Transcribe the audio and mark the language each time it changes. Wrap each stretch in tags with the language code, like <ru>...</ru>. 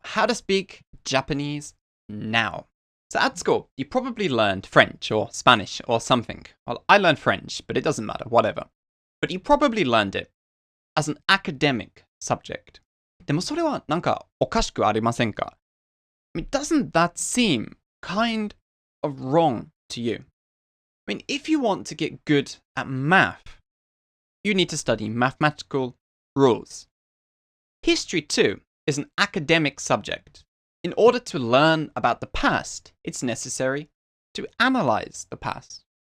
<en>How to speak Japanese now. So at school, you probably learned French or Spanish or something. Well, I learned French, but it doesn't matter, whatever. But you probably learned it as an academic subject.</en> <ja>でもそれはなんかおかしくありませんか?</ja> <en>I mean, doesn't that seem kind of wrong to you? I mean, if you want to get good at math, you need to study mathematical rules. History, too, is an academic subject. In order to learn about the past, it's necessary to analyze the past.</en>